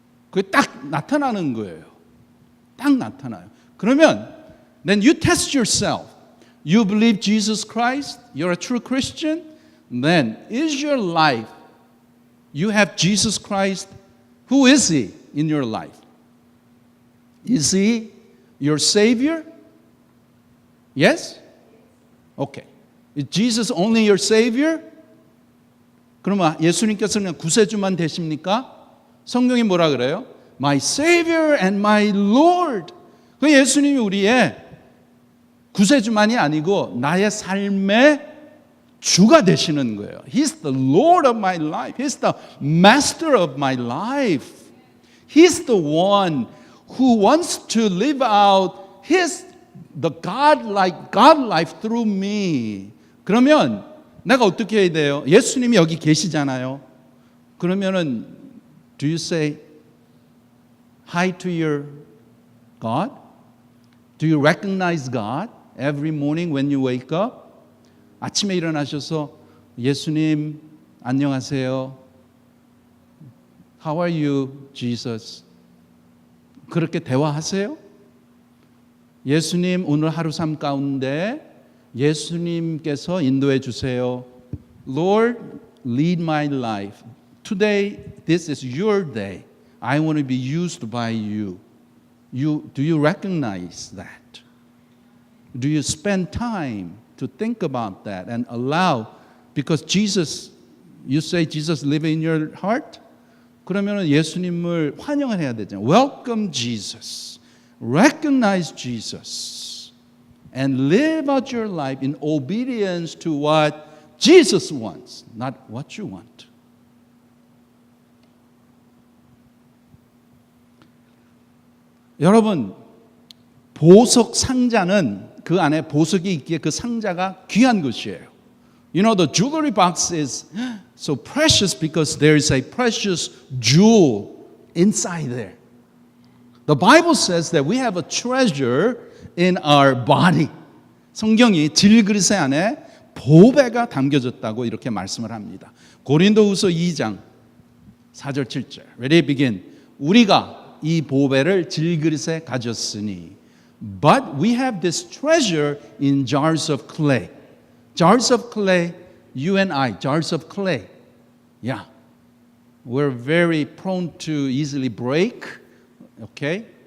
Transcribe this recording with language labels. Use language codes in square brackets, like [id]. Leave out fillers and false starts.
[ko] 그게 딱 나타나는 거예요. 딱 나타나요. 그러면 [en] then you test yourself. You believe Jesus Christ, you're a true Christian, then is your life, you have Jesus Christ, who is He in your life? Is He your Savior? Yes? Okay. Is Jesus only your Savior? [ko] 그러면 예수님께서는 구세주만 되십니까? 성경이 뭐라 그래요? [en] My Savior and my Lord. [ko] 그 예수님이 우리의 구세주만이 아니고 나의 삶의 주가 되시는 거예요. [en] He's the Lord of my life. He's the master of my life. He's the one who wants to live out the God life through me. [ko] 그러면 내가 어떻게 해야 돼요? 예수님이 여기 계시잖아요. 그러면은 [en] do you say hi to your God? Do you recognize God every morning when you wake up? [ko] 아침에 일어나셔서 예수님 안녕하세요. [en] How are you, Jesus? [ko] 그렇게 대화하세요? 예수님 오늘 하루 삶 가운데 예수님께서 인도해 주세요. [en] Lord, lead my life. Today, this is your day. I want to be used by you. Do you recognize that? Do you spend time to think about that and allow, because Jesus, you say Jesus live in your heart? [ko] 그러면 예수님을 환영을 해야 되잖아요. [en] Welcome Jesus. Recognize Jesus. And live out your life in obedience to what Jesus wants, not what you want. [ko] 여러분, 보석 상자는 그 안에 보석이 있기에 그 상자가 귀한 것이에요. [en] You know, the jewelry box is so precious because there is a precious jewel inside there. The Bible says that we have a treasure in our body. [ko] 성경이 질그릇의 안에 보배가 담겨졌다고 이렇게 말씀을 합니다. 고린도후서 2장 4절 7절. [en] Ready, begin. [ko] 우리가 이 보배를 질그릇에 가졌으니 [en] But we have this treasure in jars of clay. Jars of clay, you and I, jars of clay. Yeah. We're very prone to easily break, okay?